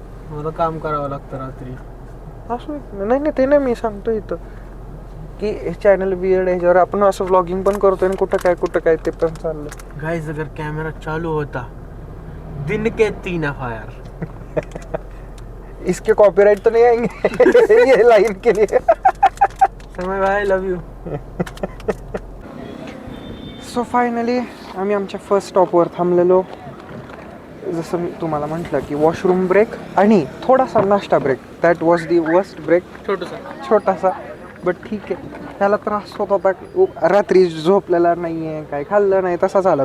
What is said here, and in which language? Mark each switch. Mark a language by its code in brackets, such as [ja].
[mr] मला काम करावं लागतं रात्री. असं नाही नाही, ते नाही मी सांगतो इथं की हे चॅनल वियर्ड आहे, ह्याच्यावर आपण असं व्लॉगिंग पण करतोय आणि कुठं काय ते पण चाललं. [hi] गाइस अगर कैमरा चालू होता दिन के 3 FIR. इसके कॉपीराइट तो नहीं आएंगे ये लाइन के लिए. समय भाई, लव यू. [mr] सो फायनली आम्ही आमच्या फर्स्ट स्टॉपवर थांबलेलो. जसं मी तुम्हाला म्हटलं की वॉशरूम ब्रेक आणि थोडासा नाश्ता break. [en] That was the worst break. [mr] छोटासा बट ठीक आहे. त्याला त्रास होत होता, रात्री झोपलेला नाही आहे, काय खाल्लं नाही, तसा झाला.